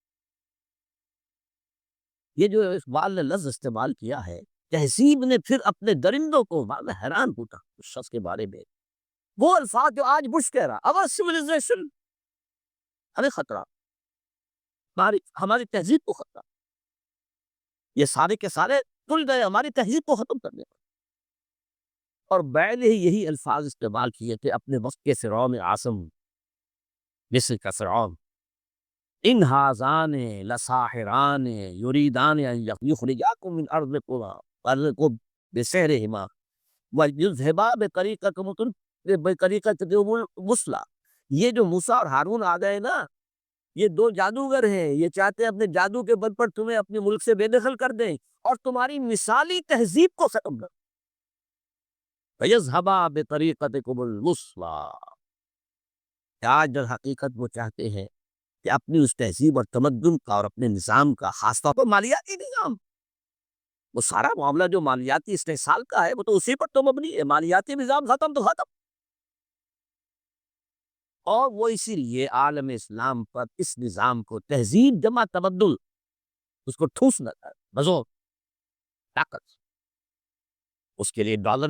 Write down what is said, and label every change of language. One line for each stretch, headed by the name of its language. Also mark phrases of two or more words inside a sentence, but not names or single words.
Urdu: یہ جو اقبال نے لفظ استعمال کیا ہے تہذیب نے، پھر اپنے درندوں کو، میں حیران ہوتا اس شخص کے بارے میں، وہ الفاظ جو آج بش کہہ رہا،
English: our civilization،
Urdu: ہمیں خطرہ، ہماری تہذیب کو خطرہ، یہ سارے کے سارے تل گئے ہماری تہذیب کو ختم کرنے پر۔ اور بیل ہی یہی الفاظ استعمال کیے تھے اپنے وقت کے فرعون اعظم مصر کا فرعون،
Arabic: ان ہاذان لساحران یریدان ان یخرجاکم من ارضکم بسحرہما ویذھبا بطریقتکم المثلی۔
Urdu: یہ جو موسیٰ اور ہارون آ گئے نا، یہ دو جادوگر ہیں، یہ چاہتے ہیں اپنے جادو کے بل پر تمہیں اپنے ملک سے بے دخل کر دیں اور تمہاری مثالی تہذیب کو ختم کر دیں۔
Arabic: فَيَذْهَبَا بِطَرِيقَتِكُمُ الْمُثْلَىٰ۔
Urdu: آج در حقیقت وہ چاہتے ہیں کہ اپنی اس تہذیب اور تمدن کا اور اپنے نظام کا، خاص طور پر مالیاتی نظام، وہ سارا معاملہ جو مالیاتی استحصال کا ہے وہ تو اسی پر تو مبنی ہے، مالیاتی نظام ختم تو ختم۔ اور وہ اسی لیے عالم اسلام پر اس نظام کو، تہذیب جمع تمدن، اس کو ٹھوس نہ کر، بزور طاقت، اس کے لیے ڈالر